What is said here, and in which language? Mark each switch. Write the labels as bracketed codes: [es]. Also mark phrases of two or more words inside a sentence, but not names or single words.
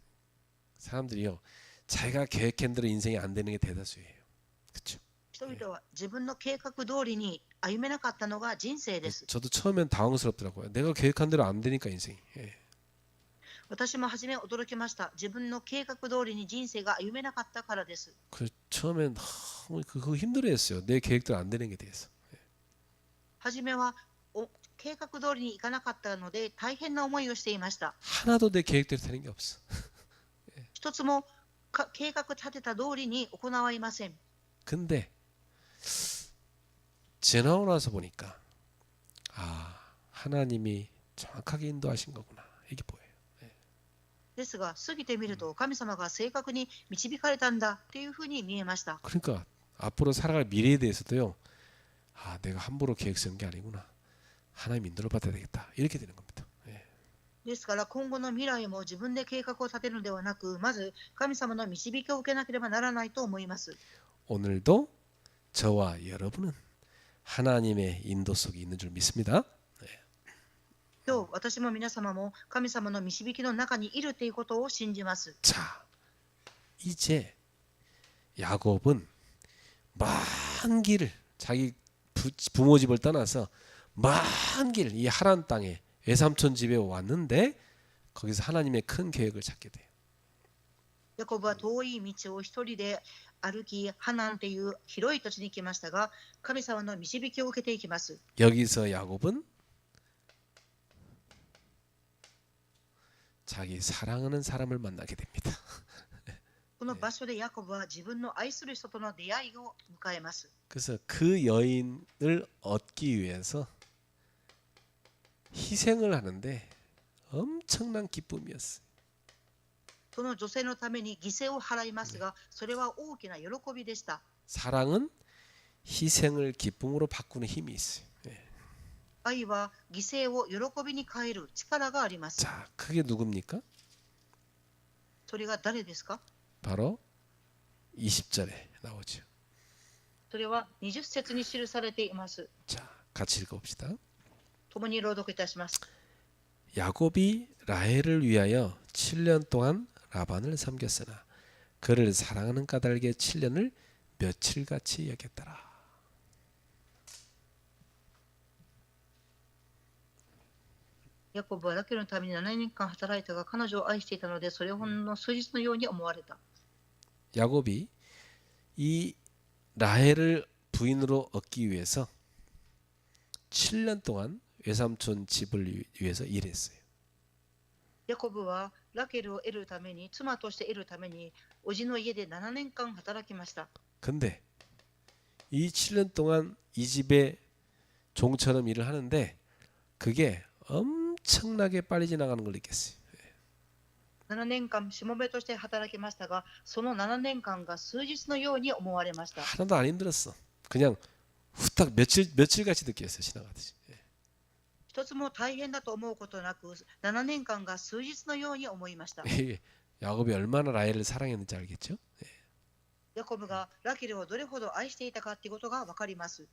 [ko] 사람들이요. 자기가 계획한 대로 인생이 안 되는 게 대다수예요. 그렇죠? [ja] 人々は自分の計画通りに歩めなかったのが人生です。 [ko] 저도 처음엔 당황스럽더라고요. 내가 계획한 대로 안 되니까 인생이. 예. [ja] 私も初め驚きました。自分の計画通りに人生が歩めなかったからです。 [ko] 그 처음엔 너무 그거 힘들어했어요. 내 계획대로 안 되는 게 대해서. [ja] 初めは計画通りにいかなかったので大変な思いをしていました。 [ko] 하나도 내 계획대로 되는 게 없어. [ja] 一つも計画立てた通りに行われません。 [ko] 근데 지나고 나서 보니까 아 하나님이 정확하게 인도하신 거구나. 이게 보여요. [ja] ですが過ぎてみると神様が正確に導かれたんだというふうに見えました。 [ko] 그러니까 앞으로 살아갈 미래에 대해서도요. 아 내가 함부로 계획 세운 게 아니구나. 하나님 인도를 받아야 되겠다. 이렇게 되는 겁니다. 예. [ja] ですから今後の未来も自分で計画を立てるのではなくまず神様の導きを受けなければならないと思います。 [ko] 오늘도 저와 여러분은 하나님의 인도 속에 있는 줄 믿습니다. [ja] 今日私も皆様も神様の導きの中にいるということを信じます。 [ko] 자, 이제 야곱은 먼 길을 자기 부모 집을 떠나서 먼 길 이 하란 땅에 외삼촌 집에 왔는데 거기서 하나님의 큰 계획을 찾게 돼요. [ja] ヤコブは遠い道を一人で歩きハナンという広い土地に来ましたが神様の導きを受けていきます。 [ko] 여기서 야곱은 자기 사랑하는 사람을 만나게 됩니다. [ja] この場所でヤコブは自分の愛する人との出会いを迎えます。 [ko] 그래서 그 여인을 얻기 위해서 희생을 하는데 엄청난 기쁨이었어요. [ja] その女性のために犠牲を払いますが、それは大きな喜びでした。 [ko] 사랑은 희생을 기쁨으로 바꾸는 힘이 있어요. 예. [ja] 愛は犠牲を喜びに変える力があります。 [ko] 자, 그게 누굽니까? [ja] それが誰ですか？ [ko] 바로 20절에 나오죠. [ja] それは20節に記されています。 [ko] 자, 같이 읽어봅시다. [ja] 共に朗読いたします。 [ko] 야곱이 라헬을 위하여 7년 동안 라반을 섬겼으나 그를 사랑하는 까닭에 7년을 며칠같이 여겼더라. [ja] ヤコブはラケルのために7年間働いたが彼女を愛していたのでそれをほんの数日のように思われた。 [ko] 야곱이 이 라헬을 부인으로 얻기 위해서 7년 동안 외삼촌 집을 위해서 일했어요. [ja] ヤコブはラケルを得るために妻として得るために叔父の家で7年間働きました。 [ko] 근데 이 7년 동안 이 집에 종처럼 일을 하는데 그게 엄청나게 빨리 지나가는 걸 느꼈어요. [ja] 7 年間しもべとして働きましたがその7年間が数日のように思われました。 [ko] 하나도 안 힘들었어. 그냥 후딱 며칠같이 느꼈어요. 지나가듯이. [ja] 一つも大変だと思うことなく7年間が数日のように思いました。 [ko] 야곱이 얼마나 라헬을 사랑했는지 알겠죠? [ja] ヤコブがラケルをどれほど愛していたかということが分かります。